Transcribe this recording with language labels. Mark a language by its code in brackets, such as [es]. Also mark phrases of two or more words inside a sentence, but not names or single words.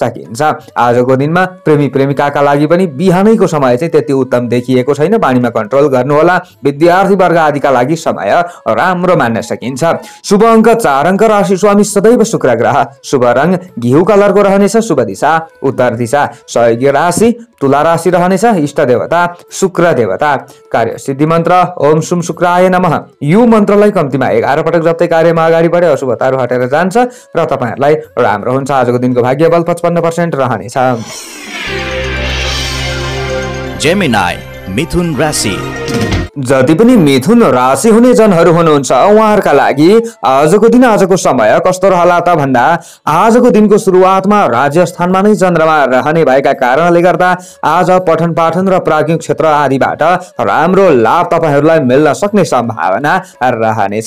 [ne] आजको दिनमा प्रेमी प्रेमिकाका लागि पनि बिहानैको समय चाहिँ त्यति उत्तम देखिएको छैन। हुँदैन, बानीमा कन्ट्रोल गर्नुहोला। विद्यार्थी वर्ग आदिका लागि समय राम्रो मान्न सकिन्छ। शुभ अङ्क 4 अङ्क, राशि स्वामी सदैव शुक्र ग्रह, शुभ रङ घिउ कलरको रहनेछ, शुभ दिशा उत्तर दिशा, सहयोगी राशि तुला राशि रहनेछ, इष्ट देवता शुक्र देवता, कार्य सिद्धि मन्त्र [sa] ओम सुम शुक्राय नमः। [ne] यो मन्त्रलाई कम्तीमा 11 पटक जप्दै कार्यमा अगाडि बढे अशुभताहरू हटेर जान्छ र तपाईहरुलाई राम्रो हुन्छ। आजको दिनको भाग्य बल 55% रहनेछ। जेमिनाई मिथुन राशि। जति पनि मिथुन राशि हुने जनहरू हुनुहुन्छ उहाँहरूका लागि आजको दिन आजको समय कस्तो रहला त भन्दा आजको दिनको सुरुवातमा राज्य स्थानमा नै चन्द्रमा रहने भएका कारणले गर्दा आज पठन पाठन र प्राज्ञिक क्षेत्र आदिबाट राम्रो लाभ तपाईहरूलाई मिल्न सक्ने सम्भावना रहनेछ।